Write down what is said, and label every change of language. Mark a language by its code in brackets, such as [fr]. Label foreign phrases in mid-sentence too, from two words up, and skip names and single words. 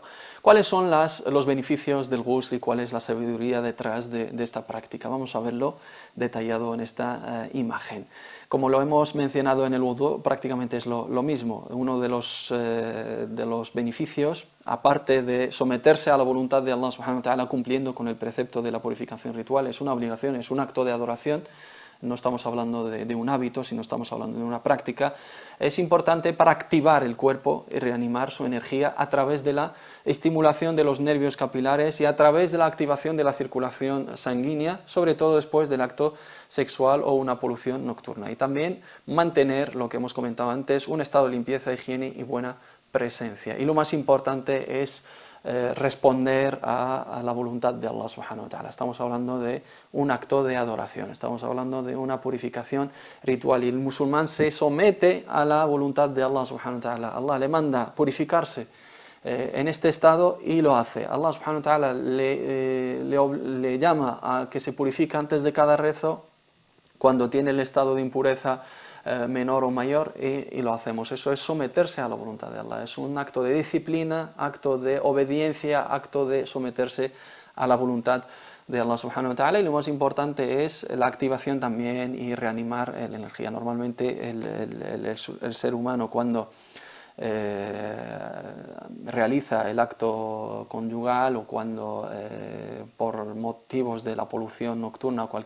[es] ¿Cuáles son los beneficios del ghusl y cuál es la sabiduría detrás de esta práctica? Vamos a verlo detallado en esta imagen. Como lo hemos mencionado en el wudú, prácticamente es lo mismo. Uno de los beneficios, aparte de someterse a la voluntad de Allah [ar] سبحانه وتعالى [es] cumpliendo con el precepto de la purificación ritual, es una obligación, es un acto de adoración. No estamos hablando de un hábito, sino estamos hablando de una práctica. Es importante para activar el cuerpo y reanimar su energía a través de la estimulación de los nervios capilares y a través de la activación de la circulación sanguínea, sobre todo después del acto sexual o una polución nocturna. Y también mantener, lo que hemos comentado antes, un estado de limpieza, higiene y buena presencia. Y lo más importante es responder a la voluntad de Allah [ar] سبحانه وتعالى. [es] Estamos hablando de un acto de adoración, estamos hablando de una purificación ritual y el musulmán se somete a la voluntad de Allah [ar] سبحانه وتعالى. [es] Allah le manda purificarse en este estado y lo hace. Allah [ar] سبحانه وتعالى [es] le llama a que se purifique antes de cada rezo cuando tiene el estado de impureza menor o mayor y lo hacemos. Eso es someterse a la voluntad de Allah, es un acto de disciplina, acto de obediencia, acto de someterse a la voluntad de Allah [ar] سبحانه وتعالى, [es] y lo más importante es la activación también y reanimar la energía. Normalmente el ser humano cuando realiza el acto conyugal o cuando por motivos de la polución nocturna o